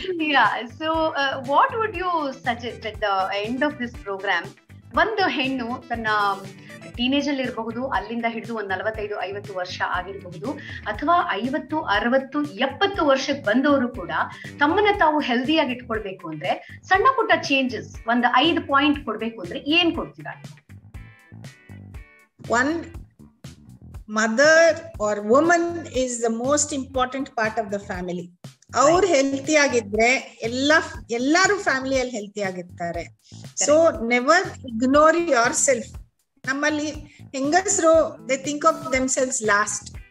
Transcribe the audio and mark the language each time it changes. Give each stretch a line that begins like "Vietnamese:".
English: Yeah. So what would you suggest at the end of this program?
Kannada: ಒಂದು ಹೆಣ್ಣು ತನ್ನ teenage ಅಲ್ಲಿ ಇರಬಹುದು, ಅಲ್ಲಿಂದ ಹಿಡಿದು ಒಂದು 45-50 ವರ್ಷ ಆಗಿರಬಹುದು, ಅಥವಾ 50, 60, 70 ವರ್ಷಕ್ಕೆ ಬಂದವರು ಕೂಡ ತಮ್ಮನ್ನ ತಾವು ಹೆಲ್ದಿಯಾಗಿ ಇಟ್ಕೊಳ್ಬೇಕು ಅಂದ್ರೆ ಸಣ್ಣ ಪುಟ್ಟ ಚೇಂಜಸ್ ಒಂದು 5 ಪಾಯಿಂಟ್ ಕೊಡ್ಬೇಕು ಅಂದ್ರೆ ಏನ್ ಕೊಡ್ತೀರಾ?
English: one mother or woman is the most important part of the family.
Kannada: ಅವ್ರು ಹೆಲ್ತಿ ಆಗಿದ್ರೆ ಎಲ್ಲಾರು ಫ್ಯಾಮಿಲಿಯಲ್ಲಿ ಹೆಲ್ತಿ ಆಗಿರ್ತಾರೆ.
English: So never ignore yourself.
Kannada: ನಮ್ಮಲ್ಲಿ ಹೆಂಗಸರು
English: They think of themselves last.